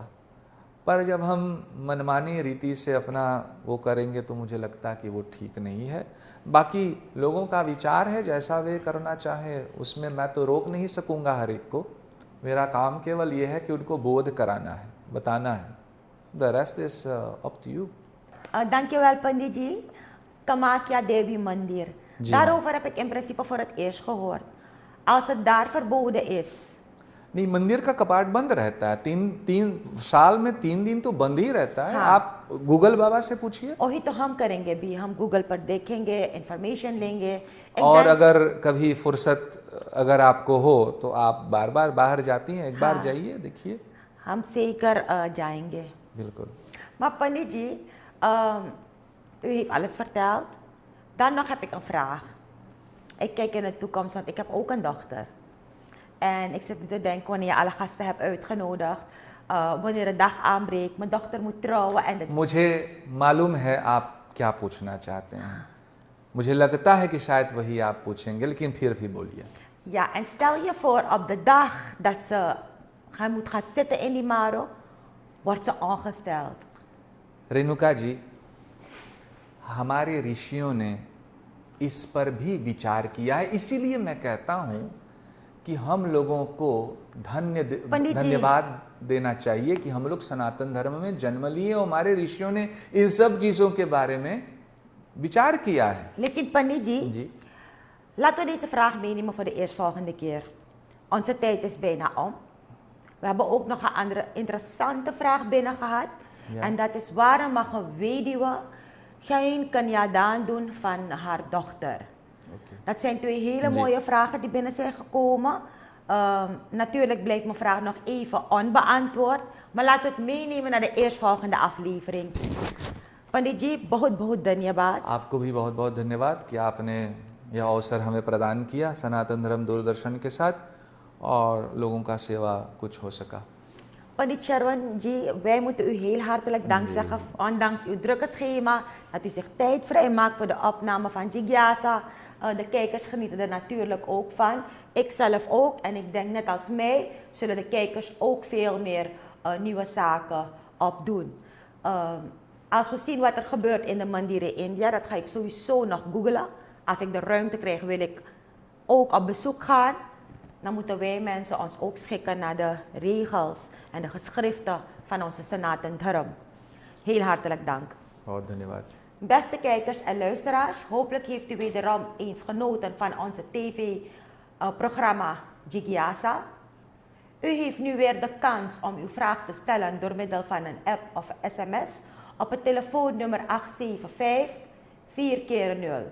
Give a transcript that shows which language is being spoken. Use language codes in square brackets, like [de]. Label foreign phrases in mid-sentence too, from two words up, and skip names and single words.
[hi] पर जब हम मनमानी रीति से अपना वो करेंगे तो मुझे लगता है कि वो ठीक नहीं है। बाकी लोगों का विचार है, जैसा वे करना चाहे उसमें मैं तो रोक नहीं सकूंगा हर एक को। मेरा काम केवल ये है कि उनको बोध कराना है, बताना है। [en] the rest is up to you. [nl] Dankjewel, Panditji. Kamakya Devi Mandir. [hi] जी, [nl] Daarover heb ik in principe voor het eerst gehoord. Als het daar verboden is. [hi] नहीं, मंदिर का कपाट बंद रहता है। तीन साल में 3 दिन तो बंद ही रहता है। हाँ। आप गूगल बाबा से पूछिए। वही तो हम करेंगे भी, हम गूगल पर देखेंगे, इंफॉर्मेशन लेंगे। और अगर कभी फुर्सत अगर आपको हो तो आप बार बार बाहर जाती हैं, एक बार हाँ। जाइए, देखिए। हम zeker जाएंगे. बिल्कुल। [nl] Maar Panditji, u heeft alles verteld. Dan nog heb ik een vraag. Ik kijk in de toekomst, want ik heb ook een dochter. En ik zit nu te denken, wanneer je alle gasten hebt uitgenodigd, wanneer de dag aanbreekt, mijn dochter moet trouwen en [hi] मुझे मालूम है आप क्या पूछना चाहते हैं। मुझे लगता है कि शायद वही आप पूछेंगे, लेकिन फिर भी बोलिए। [nl] Ja, en stel je voor op de dag dat ze moet gaan zitten in die maro, wordt ze ongesteld. [hi] रेणुका जी, हमारे ऋषियों ने इस पर भी विचार किया है। इसीलिए मैं कहता हूं कि हम लोगों को पंडित जी। धन्यवाद देना चाहिए कि हम लोग सनातन धर्म में जन्म लिए और हमारे ऋषियों ने इन सब चीजों के बारे में विचार किया है। Lekin Panditji, जी, [nl] laten we deze vraag meenemen voor de eerstvolgende keer. Onze tijd is bijna om. We hebben ook nog een andere interessante vraag binnen gehad. Ja. En dat is, waarom mag een weduwe geen kanyadaan doen van haar dochter? [en] ओके। [nl] Dat zijn 2 hele [hi] Ji. [nl] mooie vragen die binnen zijn gekomen. Natuurlijk blijft mijn vraag nog even onbeantwoord. Maar laten we het meenemen naar de eerstvolgende aflevering. Panditji, [hi] बहुत बहुत धन्यवाद. आपको भी बहुत बहुत धन्यवाद कि आपने यह अवसर हमें प्रदान किया सनातन धर्म दूरदर्शन के साथ, और लोगों का सेवा कुछ हो सका। [nl] Pandit Sharwanji, wij moeten u heel hartelijk dank zeggen, ondanks uw drukke schema, dat u zich tijd vrijmaakt voor de opname van Jigyasa. De kijkers genieten er natuurlijk ook van. Ik zelf ook, en ik denk net als mij, zullen de kijkers ook veel meer nieuwe zaken opdoen. Als we zien wat er gebeurt in de Mandiren India, dat ga ik sowieso nog googlen. Als ik de ruimte krijg, wil ik ook op bezoek gaan. Dan moeten wij mensen ons ook schikken naar de regels en de geschriften van onze Sanatan Dharma. Heel hartelijk dank. [hi] बहुत धन्यवाद। [nl] Beste kijkers en luisteraars, hopelijk heeft u wederom eens genoten van onze tv-programma Jigyasa. U heeft nu weer de kans om uw vraag te stellen door middel van een app of sms op het telefoonnummer 875 4x0.